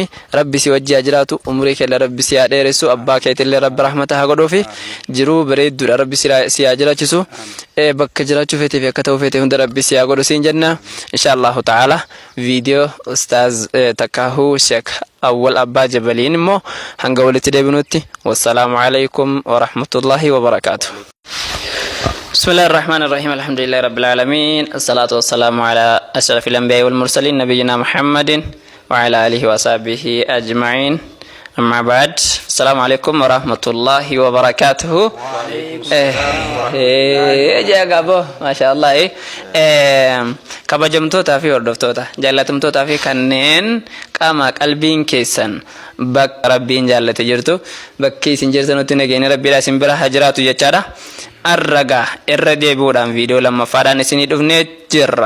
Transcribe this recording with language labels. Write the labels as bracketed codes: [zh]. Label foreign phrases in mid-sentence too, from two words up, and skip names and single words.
[om] Rabbi si wajjii haa jiraatu, umurii keella rabbi si haa dheeressu, abbaa keetillee rabbi rahmata haa godhuu fi jiruu bareedduudha rabbi si haa jiraachisu. bakka jiraachuu feetee fi akka ta'uu feetee hunda rabbi si haa godhu siin jenna. [ar] إن شاء الله تعالى [om] viidiyoo ustaaz takkaahuu Sheek Awwal Abbaa Jabaliin immoo hanga walitti deebinutti [ar] والسلام عليكم ورحمة الله وبركاته. بسم الله الرحمن الرحيم الحمد لله رب العالمين الصلاة والسلام على أشرف الأنبياء والمرسلين نبينا محمد وعلى آله وصحبه أجمعين أما بعد السلام عليكم ورحمة الله وبركاته. [om] جاكابو [ar] ما شاء الله [om] kabajamtoota fi hordoftoota jaallatamtoota fi kanneen qaama qalbiin keessan bakka rabbiin jaallate jirtu bakki isin jirtanutti nageenya rabbiidhaa isin bira haa jiraatu jechaadha. arraga irra deebi'uudhaan viidiyoo lammaffaadhaan isinii dhufnee jirra.